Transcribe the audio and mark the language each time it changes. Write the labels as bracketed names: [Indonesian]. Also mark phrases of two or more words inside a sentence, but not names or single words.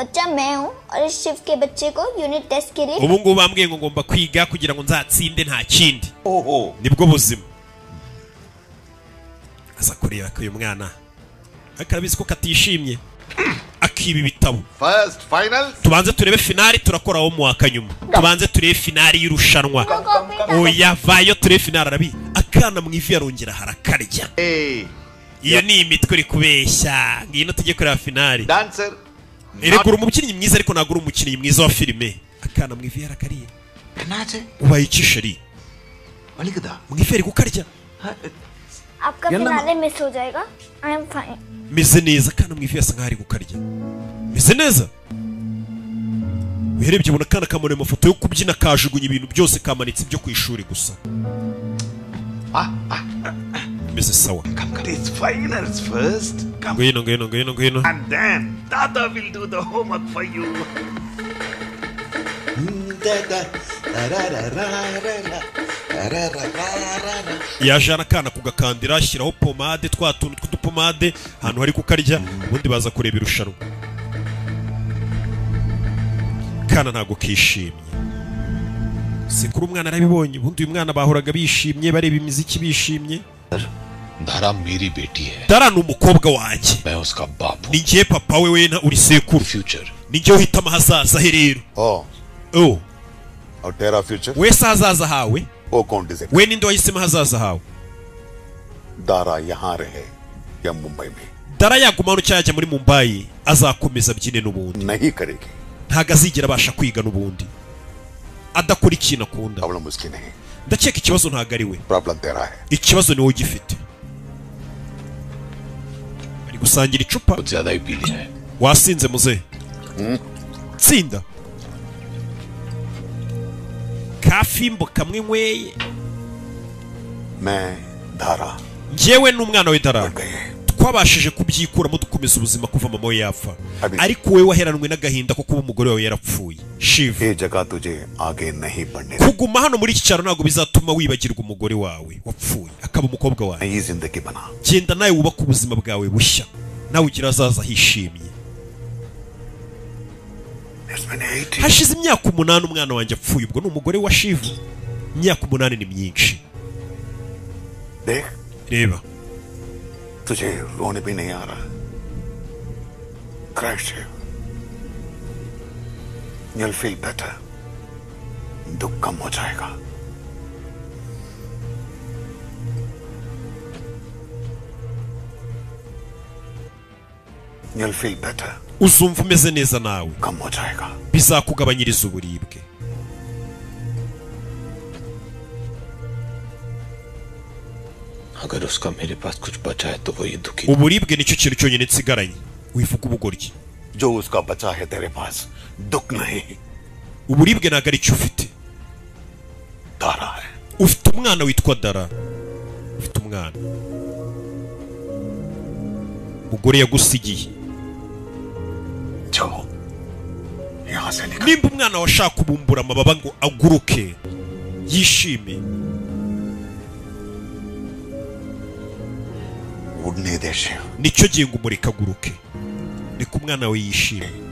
[Kinyarwanda] ubu ngubu bambwiye ngo ngomba kwiga kugira ngo nzatsinde nta kindi nibwo buzima aza kureba ko uyu mwana ariko arabizi ko katishimye akiba ibitabo tubanze turebe finali turakora wo mu waka nyuma tubanze turebe finali y'irushanwa oya vayo turebe finali arabi akana mu ivi yarongera harakarya iyo ni imitwe iri kubeshya ngino tujye kureba finali eregura umubyinnyi mwiza ariko nagura umukinnyi mwiza wa filime akana mu ivi yarakariye ubaye iki sheri mu ivi ari gukarya [Hindi] आपका फिनाले मिस हो जाएगा [English] I am fine [Kinyarwanda] meze neza akana mu ivi yasa nkaho ari gukarya meze neza uherebye ubona akana kamone amafoto yo kubyina kajugunya ibintu byose kamanitse ibyo ku ishuri gusa meze sawa [English] It's finals first. [Kinyarwanda] ngwino [English] And then Tata will do the homework for you. [Kinyarwanda] yajana akana kugakandira ashyiraho pomade twa tuntu tw'udupomade ahantu hari kukarya ubundi baza kureba irushanwa kana ntabwo kishimye sekuru umwana arabibonye ubundi uyu mwana bahoraga bishimye bareba imiziki bishimye [Hindi] Dara मेरी बेटी है [Kinyarwanda] Dara ni umukobwa wanjye [Hindi] मैं उसका बाप हूँ [Kinyarwanda] ni njye papa we wena uri sekuru ni njye uhitamo ahazaza he rero [Hindi] और तेरा future [Kinyarwanda] wese ahazaza hawe [Hindi] वो कौन डिसाइड [Kinyarwanda] we ninde wahisemo ahazaza hawe [Hindi] दारा यहाँ रहे या मुंबई में [Kinyarwanda] Dara yaguma hano cyangwa yajya muri Mumbai azakomeza abyine n'ubundi [Hindi] नहीं करेगी [Kinyarwanda] ntago azigera abasha kwiga n'ubundi adakora ikintu akunda [Hindi] प्रॉब्लम उसकी नहीं [Kinyarwanda] ndakeka ikibazo ntago ari we [Hindi] प्रॉब्लम तेरा है [Kinyarwanda] ikibazo ni wowe ugifite ari gusangira icupa [Hindi] ज्यादा ही पी लिया है [Kinyarwanda] wasinze muze tsinda kafimbo kamwe nyweye [Hindi] मैं धारा [Kinyarwanda] njyewe n'umwana we Dara twabashije kubyikuramo dukomeza ubuzima kuva mama we yapfa ariko wowe waheranwe n'agahinda ko kuba umugore wawe yarapfuye Shiv kuguma hano muri iki cyaro ntabwo bizatuma wibagirwa umugore wawe wapfuye akaba umukobwa wawe genda nawe wubaka ubuzima bwawe bushya nawe ugira azaza hishimye hashize imyaka 8 umwana wanjye apfuye ubwo ni umugore wa Shiv imyaka 8 ni myinshi reba [Hindi] तुझे रोने भी नहीं आ रहा क्रैश [English] you'll feel better [Hindi] दुख कम हो जाएगा [English] you'll feel better [Kinyarwanda] uzumva umeze neza nawe [Hindi] कम हो जाएगा [Kinyarwanda] bizakugabanyiriza uburibwe [Hindi] अगर उसका मेरे पास कुछ बचा है तो वो ये दुखी [Kinyarwanda] uburibwe nicyo kintu cyonyine nsigaranye wivuga ubugoryi [Hindi] जो उसका बचा है तेरे पास दुख नहीं [Kinyarwanda] uburibwe ntago ari cyo ufite [Hindi] Dara है [Kinyarwanda] ufite umwana witwa Dara ufite umwana umugore yagusigiye nimba umwana washaka kubumbura amababa ngo aguruke yishime nicyo gihe ngo umureka aguruke reka umwana we yishime